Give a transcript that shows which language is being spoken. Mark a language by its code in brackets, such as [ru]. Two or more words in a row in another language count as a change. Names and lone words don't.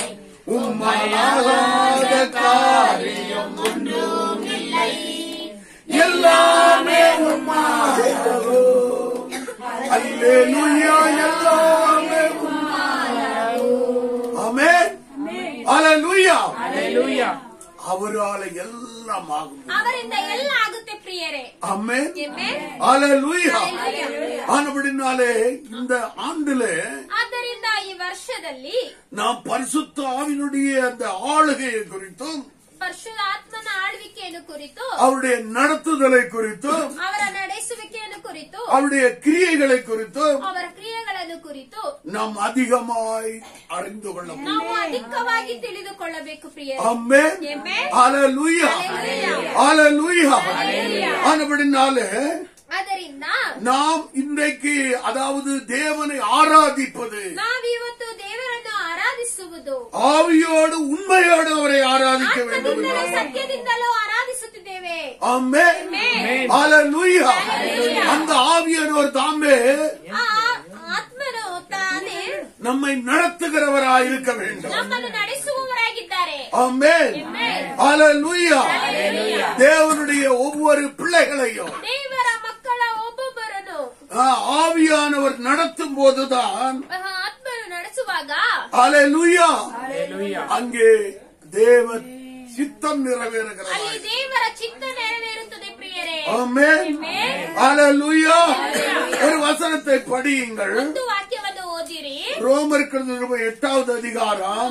[ta] உம்மலாகாத காரியம் ஒன்றுமில்லை, எல்லாமே உம்மாயாகோ. அல்லேலூயா. எல்லாமே உம்மாயாகோ. ஆமென். ஹalleluya. அவரால எல்லாம் ஆகும். [kn] ಅವರಿಂದ ಎಲ್ಲ ಆಗುತ್ತೆ ಪ್ರಿಯರೇ. [ta] ஆமென். [kn] ಆಮೆನ್. [ta] ஹalleluya. ஆனபடினாலே இந்த ஆண்டிலே [kn] ಆದ್ದರಿಂದ ಈ ವರ್ಷದಲ್ಲಿ [ta] நாம் பரிசுத்த ஆவியினுடைய அந்த ஆளுகையை குறித்தும் [kn] ಪರಿಶುದ್ಧಾತ್ಮನ ಆಳ್ವಿಕೆಯನ್ನು ಕುರಿತು, [ta] அவருடைய நடத்துதலை குறித்தும் [kn] ಅವರ ನಡೆಸುವಿಕೆಯನ್ನು ಕುರಿತು, [ta] அவருடைய கிரியைகளை குறித்தும் [kn] ಅವರ ಕ್ರಿಯೆಗಳನ್ನು ಕುರಿತು [ta] நாம் அதிகமாய் அறிந்து கொள்ள முடியும். [kn] ನಾವು ಅಧಿಕವಾಗಿ ತಿಳಿದುಕೊಳ್ಳಬೇಕು ಪ್ರಿಯರೇ. [ta] ஆமென். [kn] ಆಮೆನ್. [ta] ஹalleluya. ஹalleluya. ஆனபடினாலே [kn] ಆದ್ದರಿಂದ [ta] நாம் இன்றைக்கு அதாவது தேவனை ஆராதிப்பது [kn] ನಾವಿವತ್ತು ದೇವರನ್ನು ಆರಾಧಿಸುವುದು, [ta] ஆவியோடு உண்மையோடு அவரை ஆராதிக்க வேண்டும். [kn] ಆತ್ಮದಿಂದಲೂ ಸತ್ಯದಿಂದಲೂ ಆರಾಧಿಸುತ್ತಿದ್ದೇವೆ. [ta] ஆமென். ஹalleluya. அந்த ஆவியானவர் தாமே [kn] ಆ ಆತ್ಮನು ತಾನೇ [ta] நம்மை நடத்துகிறவராய் இருக்க வேண்டும். [kn] ನಮ್ಮನ್ನು ನಡೆಸುವವರಾಗಿದ್ದಾರೆ. [ta] ஆமென். ஹalleluya. தேவனுடைய ஒவ்வொரு பிள்ளைகளையும் [kn] ದೇವರ ಮಕ್ಕಳ ಒಬ್ಬೊಬ್ಬರನ್ನು [ta] ஆவியானவர் நடத்தும் போதுதான் [kn] ಆತ್ಮನು ನಡೆಸುವಾಗ [ta] ஹalleluya அங்கே தேவ சித்தம் நிறைவேறுகிறது. [kn] ಅಲ್ಲಿ ದೇವರ ಚಿತ್ತ ನೆರವೇರುತ್ತದೆ ಪ್ರಿಯರೇ. [ta] ஆமென். ஹalleluya. ஒரு வசனத்தை படியுங்கள். [kn] ಒಂದು ವಾಕ್ಯವನ್ನು ಓದಿರಿ. [ta] ரோமருக்கு 8வது அதிகாரம்